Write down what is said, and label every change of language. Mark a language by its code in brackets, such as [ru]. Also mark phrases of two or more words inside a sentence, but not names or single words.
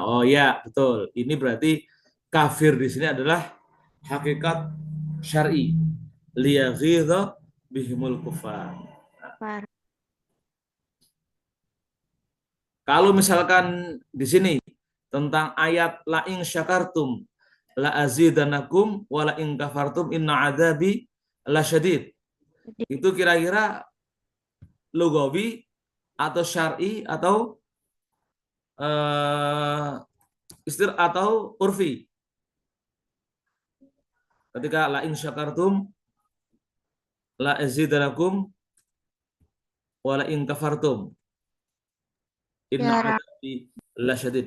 [id] Oh ya, betul. Ini berarti kafir di sini adalah hakikat syar'i. [ar] ليغيظ بهم الكفار. [id] Kalau misalkan di sini tentang ayat [ar] لئن شكرتم لأزيدنكم ولئن كفرتم إن عذابي لشديد. [id] Itu kira-kira lugawi atau syar'i atau atau urfi. Ketika [ar] لئن شكرتم لأزيدنكم ولئن كفرتم إن [id] Syara- [ar] عذابي لشديد.